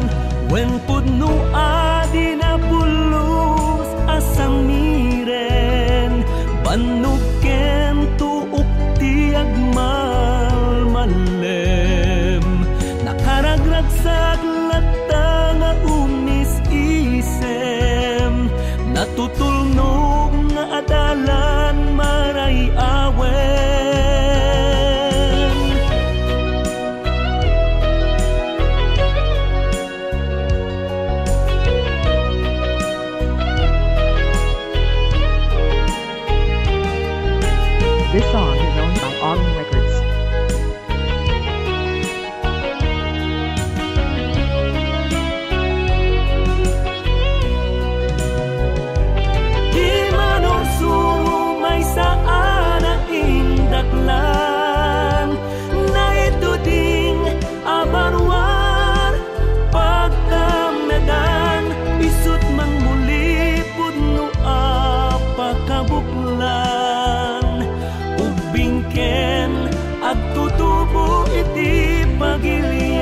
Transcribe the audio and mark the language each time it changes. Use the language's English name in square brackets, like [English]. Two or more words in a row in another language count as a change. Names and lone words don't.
[Iloko] Wen pudno adi na pulos asang miren, banuken tuok ti agmalmalem. Nakaragragsag latta nga umis-isem, natutulnog nga adalan maray awen. [English] This song is owned by Autumn Records. [Iloko] Di manursuro may saan na indaklan, na ito ding abarwar pagkamedan. Isut mang muli pudno apakabuklan, ubingken agtutubo iti pagilian.